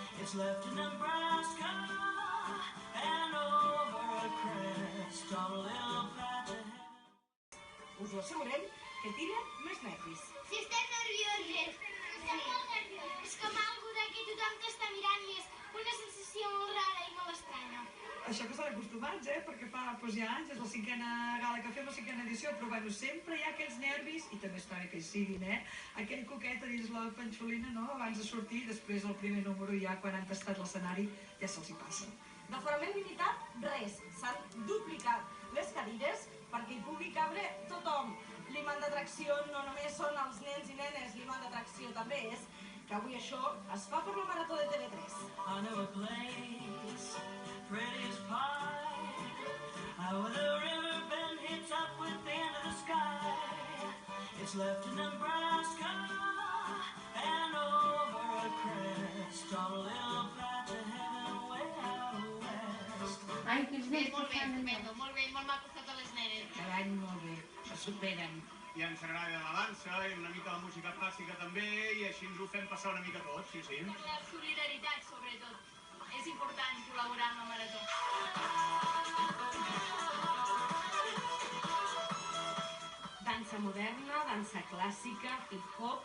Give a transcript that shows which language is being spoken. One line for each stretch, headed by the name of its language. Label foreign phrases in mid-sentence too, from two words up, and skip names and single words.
English: It's left in Nebraska and over a crest on a little patch of heaven.
Catalan: Us ho assegurem que tiren més nervis. Si estem nerviosos. Estem molt nerviosos. És com algú de que tothom t'està mirant i és una sensació molt rara i molt estranya. Això que estan acostumats, perquè fa ja anys, és la 5a gala que fem, la 5a edició, però bueno, sempre hi ha aquells nervis, i també està bé que hi siguin, aquell coquet a dins la panxolina, no?, abans de sortir, després el primer número ja, quan han tastat l'escenari, ja se'ls hi passa. D'aforament limitat, res. S'han duplicat les cadires perquè hi pugui cabre tothom. L'imant d'atracció no només són els nens i nenes, l'imant d'atracció també és que avui això es fa per la Marató de TV3.
English: I know a place, pretty as pie, where the river bend hits up with the end of the sky. It's left in Nebraska and over a crest on a little patch of heaven way out west.
Catalan: Ai, que els nens Molt bé, molt maco totes les nenes. cada any molt bé, es superen. I ens agrada la dansa i una mica la música clàssica també, i així ens ho fem passar una mica tot, sí. Per la solidaritat, sobretot. És important col·laborar amb la Marató. Dansa moderna, dansa clàssica, hip-hop...